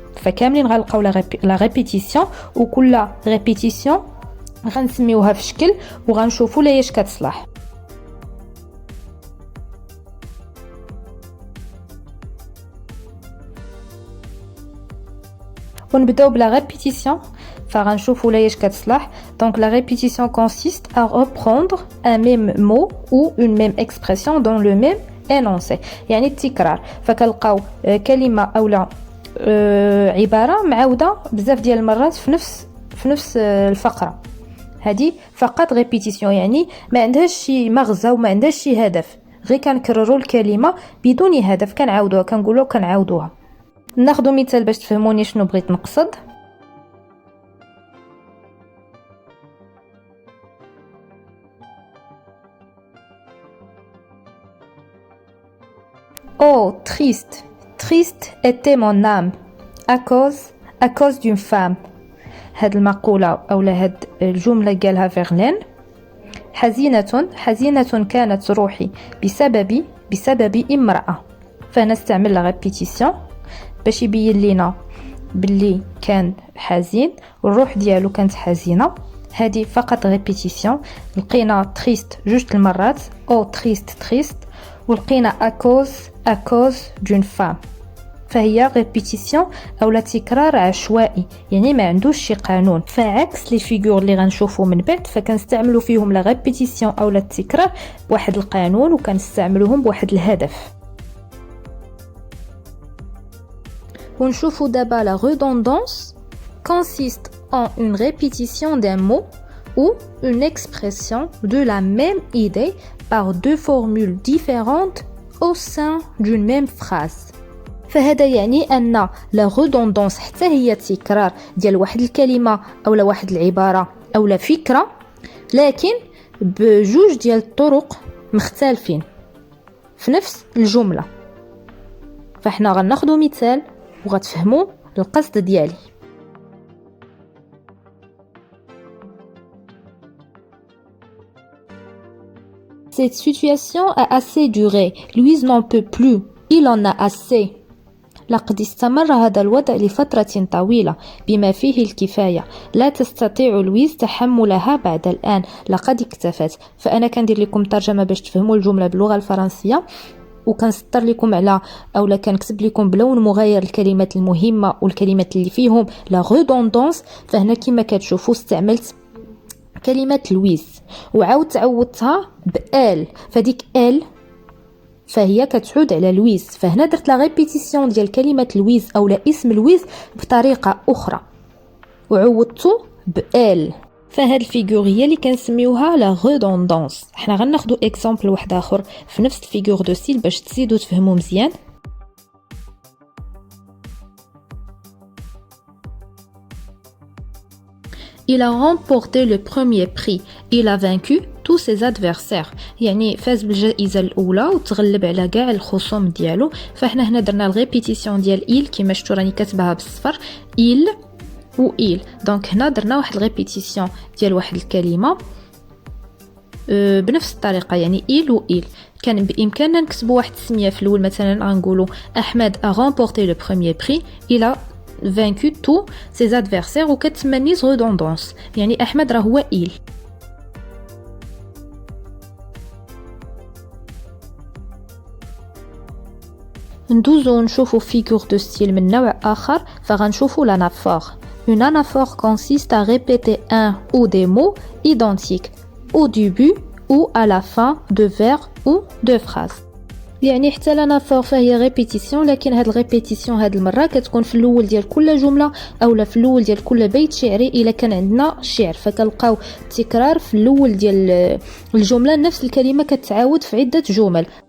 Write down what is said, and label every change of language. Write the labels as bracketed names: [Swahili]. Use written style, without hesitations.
[Arabic] فكاملين غنلقاو لا ريبيتيسيون وكل ريبيتيسيون غنسميوها في شكل وغنشوفوا لايش كتصلح. ونبداو بلا ريبيتيسيون فغنشوفوا لايش كتصلح. [French] Donc la répétition consiste à reprendre un même mot ou une même expression dans le même énoncé، [Arabic] يعني التكرار. فكنلقاو كلمه اولا عباره معاوده بزاف ديال المرات في نفس الفقره. هذه فقط ريبيتيسيون، يعني ما عندهاش شي مغزى وما عندهاش شي هدف، غير كنكرروا الكلمه بدون هدف، كنعاودوها كنقولوا كنعاودوها. ناخذ مثال باش تفهموني شنو بغيت نقصد. [French] Oh, triste, triste était mon âme à cause d'une femme. [Arabic] هاد المقولة أو هاد الجملة قالها فيرلين. حزينة كانت روحي بسبب امرأة. فنستعمل لا ريبيتيسيون باش يبين لينا باللي كان حزين والروح ديالو كانت حزينة. هذه فقط ريبيتيسيون. لقينا تريست جوج المرات، او تريست ولقينا [French] à cause d'une femme. [Arabic] فهي ريبيتيسيون او تكرار عشوائي، يعني ما عندوش شي قانون. فعكس لي فيغور اللي غنشوفوا من بعد فكنستعملوا فيهم لا ريبيتيسيون او التكرار بواحد القانون وكنستعملوهم بواحد الهدف. ونشوفوا دابا [French] la redondance consiste en une répétition d'un mot ou une expression de la même idée par deux formules différentes au sein d'une même phrase. [Arabic] فهذا يعني أن la redondance حتى هي تكرار ديال واحد الكلمة أو واحد العبارة أو فكرة، لكن بجوج ديال الطرق مختلفين في نفس الجملة. فاحنا غناخدو مثال وغتفهموا القصد ديالي. [French] Cette situation a assez duré. Louise n'en peut plus. Il en a assez. [Arabic] لقد استمر هذا الوضع لفترة طويلة بما فيه الكفاية. لا تستطيع لويز تحملها بعد الآن. لقد اكتفت. فأنا كندير لكم ترجمة باش تفهموا الجملة باللغة الفرنسية، وكنسطر لكم على اولا كنكتب لكم بلون مغاير الكلمات المهمة والكلمات اللي فيهم لا redondance. فهنا كما كتشوفوا استعملت كلمة لويز وعاود عوضتها بال، فديك ال فهي كتعود على لويز. فهنا درت لا ريبيتيسيون ديال كلمة لويز او اسم لويز بطريقة اخرى وعوضته بال. فهاد الفيغور هي اللي كنسميوها لا redondance. حنا غناخدو اكزامبل واحد اخر في نفس الفيغور دو ستيل باش تزيدوا تفهموا مزيان. [French] Il a remporté le premier prix. Il a vaincu tous ses adversaires. [Arabic] يعني فاز بالجائزة الأولى وتغلب على كاع الخصوم ديالو. فاحنا هنا درنا الريبيتيسيون ديال il كما شفتوا راني كاتباها بالصفر il و il. دونك هنا درنا واحد الريبيتيسيون ديال واحد الكلمة بنفس الطريقة، يعني il و il. كان بإمكاننا نكتبوا واحد السمية في الأول، مثلا غنقولوا أحمد [French] a remporté le premier prix. Il a vaincu tous ses adversaires [Arabic] وكتمنيز [French] redondance، [Arabic] يعني أحمد راه هو [French] il. [Arabic] ندوزو نشوفو figure de style من نوع آخر فغنشوفو l'anaphore. [French] Une anaphore consiste à répéter un ou des mots identiques au début ou à la fin de vers ou de phrases. [Arabic] يعني حتى الانافور فهي ريبيتيسيون، لكن هاد الريبيتيسيون هاد المره كتكون في الاول ديال كل جمله اولا في الاول ديال كل بيت شعري الا كان عندنا شعر، فكنلقاو التكرار في الاول ديال الجمله، نفس الكلمه كتعاود في عده جمل.